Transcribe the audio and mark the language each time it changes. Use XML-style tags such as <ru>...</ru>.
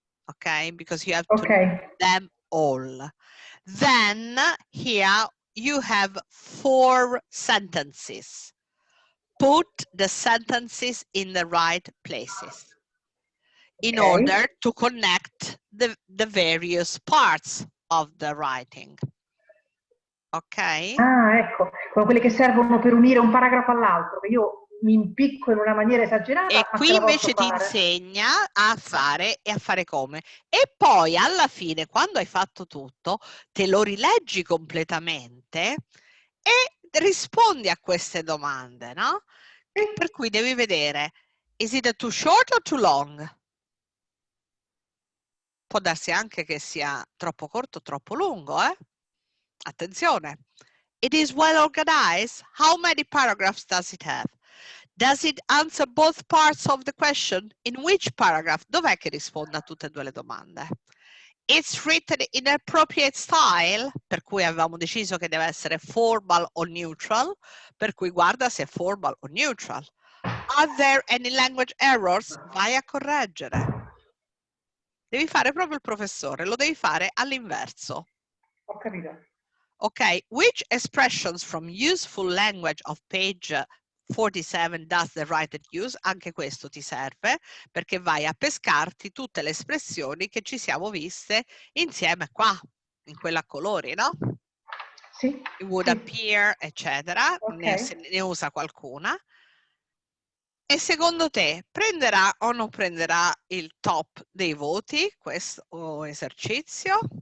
<en>Okay, because you have to know them all. Then here you have 4 sentences. Put the sentences in the right places in order to connect the various parts of the writing. Ok?</en> <it>Ah, ecco, come quelli che servono per unire un paragrafo all'altro, che io mi impicco in una maniera esagerata. E qui invece ti insegna a fare e a fare come. E poi alla fine, quando hai fatto tutto, te lo rileggi completamente e rispondi a queste domande, no? Per cui devi vedere,</it> <en>is it too short or too long?</en> <it>Può darsi anche che sia troppo corto o troppo lungo, eh?</it> <en>Attenzione. It is well organized. How many paragraphs does it have? Does it answer both parts of the question? In which paragraph?</en> <it>Dov'è che risponde a tutte e 2 le domande?</it> <en>It's written in appropriate style,</en> <it>per cui avevamo deciso che deve essere formal o neutral, per cui guarda se è formal o neutral.</it> <en>Are there any language errors?</en> <it>Vai a correggere. Devi fare proprio il professore, lo devi fare all'inverso. Ho capito.</it> <en>Ok, which expressions from useful language of page 47 does the writer use?</en> <it>Anche questo ti serve perché vai a pescarti tutte le espressioni che ci siamo viste insieme qua, in quella a colori, no? Sì.</it> <en>It would appear,</en> <it>eccetera, ne usa qualcuna. E secondo te prenderà o non prenderà il top dei voti questo esercizio?</it>